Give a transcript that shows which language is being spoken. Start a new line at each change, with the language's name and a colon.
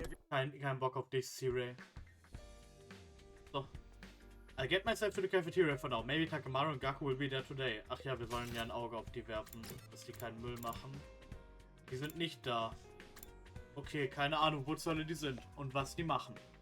German: Kein Bock auf dich, Sirei. So.
English: I'll get myself to the cafeteria for now. Maybe Takemaru and Gaku will be there today.
German: Ach ja, wir sollen ja ein Auge auf die werfen, dass die keinen Müll machen. Die sind nicht da. Okay, keine Ahnung, wo zur Hölle die sind und was die machen.